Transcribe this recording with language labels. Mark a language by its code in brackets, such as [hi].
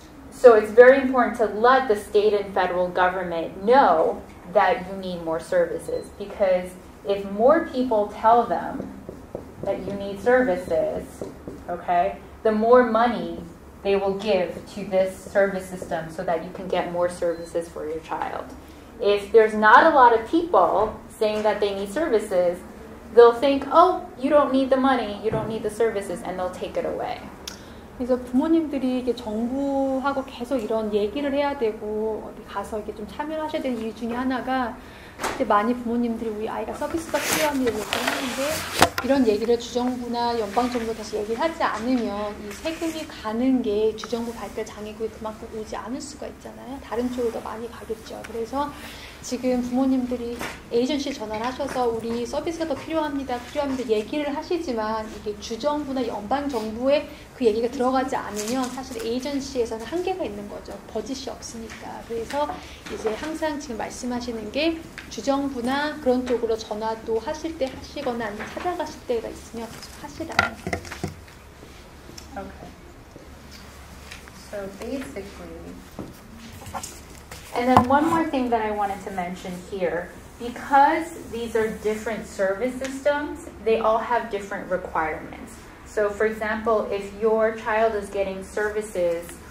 [en] So it's very important to let the state and federal government know that you need more services, because if more people tell them that you need services, okay, the more money they will give to this service system so that you can get more services for your child. If there's not a lot of people saying that they need services, they'll think, oh, you don't need the money, you don't need the services, and they'll take it away. [ko] 그래서 부모님들이 이게 정부하고 계속 이런 얘기를 해야 되고 어디 가서 이렇게 좀 참여를 하셔야 되는 이유 중에 하나가 이제 많이 부모님들이 우리 아이가 서비스가 필요합니다 이렇게 하는데 이런 얘기를 주정부나 연방정부가 다시 얘기를 하지 않으면 이 세금이 가는 게 주정부 발달 장애구에 그만큼 오지 않을 수가 있잖아요. 다른 쪽으로 더 많이 가겠죠. 그래서 지금 부모님들이 에이전시에 전화를 하셔서 우리 서비스가 더 필요합니다 얘기를 하시지만 이게 주정부나 연방정부에 그 얘기가 들어가지 않으면 사실 에이전시에서는 한계가 있는 거죠. 버짓이 없으니까. 그래서 이제 항상 지금 말씀하시는 게 주정부나 그런 쪽으로 전화도 하실 때 하시거나 아니면 찾아가실 때가 있으면 계속 하시라는. [en] Okay. So basically, and then one more thing that I wanted to mention here, because these are different service systems, they all have different requirements. So for example, if your child is getting services